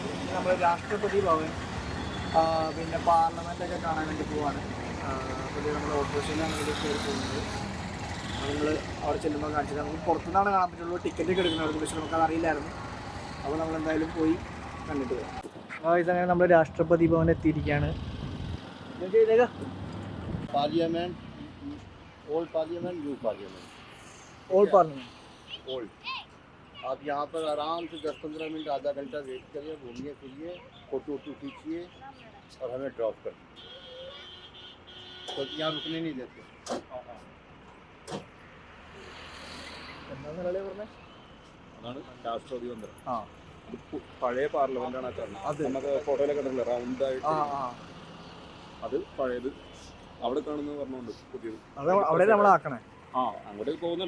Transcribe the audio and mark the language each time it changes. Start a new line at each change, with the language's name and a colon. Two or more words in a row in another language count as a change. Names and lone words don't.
Malayalam: നമ്മൾ രാഷ്ട്രപതി ഭവൻ പിന്നെ പാർലമെൻറ്റൊക്കെ കാണാൻ വേണ്ടി പോവാണ്. അപ്പോൾ നമ്മൾ ഓപ്പോസിഷനാണ് വേണ്ടി കയറി പോകുന്നത്. നമ്മൾ അവിടെ ചെല്ലുമ്പോൾ കാണിച്ചത് നമുക്ക് പുറത്തുനിന്നാണ് കാണാൻ പറ്റുള്ളൂ. ടിക്കറ്റ് ഒക്കെ എടുക്കുന്നവർക്ക്, പക്ഷേ നമുക്കത് അറിയില്ലായിരുന്നു. അപ്പോൾ നമ്മൾ എന്തായാലും പോയി കണ്ടിട്ട് വരാം. അങ്ങനെ നമ്മൾ രാഷ്ട്രപതി ഭവൻ എത്തിയിരിക്കുകയാണ്.
English: Parliament, old parliament, new parliament. old parliament ओल्ड।
Hindi: आप यहाँ पर आराम से 10-15 मिनट, आधा घंटा वेट करिए, घूमिए फिरिए, फोटो वोटो खींचिए और हमें ड्रॉप कर दीजिए। तो यहाँ रुकने नहीं देते।
Malayalam: അതാണ് രാഷ്ട്രപതി മന്ദിരം. പഴയ പാർലമെന്റാണ് അത്. നമുക്ക് ഫോട്ടോയിലൊക്കെ കണ്ടില്ല, റൗണ്ട് ആയിട്ട്. അത് പഴയത്. അവിടെ കാണുന്നത് പറഞ്ഞുകൊണ്ട് പുതിയത് അങ്ങോട്ടേക്ക് പോകുന്നുണ്ട്.